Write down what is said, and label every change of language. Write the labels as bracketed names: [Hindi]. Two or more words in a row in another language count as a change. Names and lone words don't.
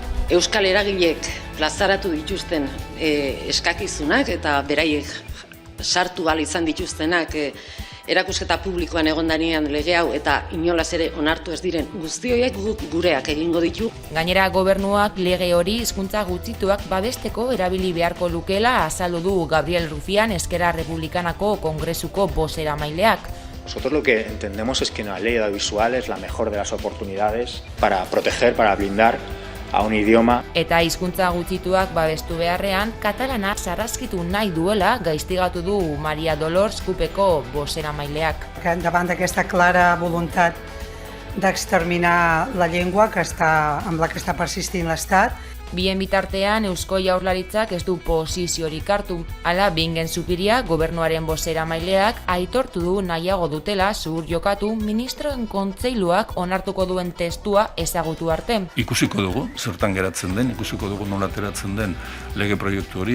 [Basque] Euskal eragilek plazaratu dituzten eskakizunak eta beraiek sartu ahal izan dituztenak erakusketa publikoan egondanean lege hau eta inolaz ere onartu ez diren guzti horiek gureak egingo ditu. Gainera gobernuak lege hori hizkuntza gutxituak babesteko erabili beharko lukela azaldu du Gabriel Rufián, Esquerra Republicanako Kongresuko bozeramaileak. [Spanish] Nosotros lo que entendemos es que una ley audiovisual es la mejor de las oportunidades para proteger, para blindar a un idioma. [Basque] Eta hizkuntza gutxituak babestu beharrean, katalana sarraskitu nahi duela gaiztigatu du Maria Dolors CUPeko bozeramaileak. [Catalan] Davant d'aquesta clara voluntat d'exterminar la llengua amb la que està persistint l'Estat. [Basque] Bien bitartean, Eusko Jaurlaritzak ez du posiziorik hartu. Hala, Bingen Zupiria, gobernuaren bozeramaileak, aitortu du nahiago dutela zuhur jokatu ministroen kontseiluak onartuko duen testua ezagutu arte. Ikusiko dugu, zertan geratzen den, ikusiko dugu nola ateratzen den lege proiektu hori.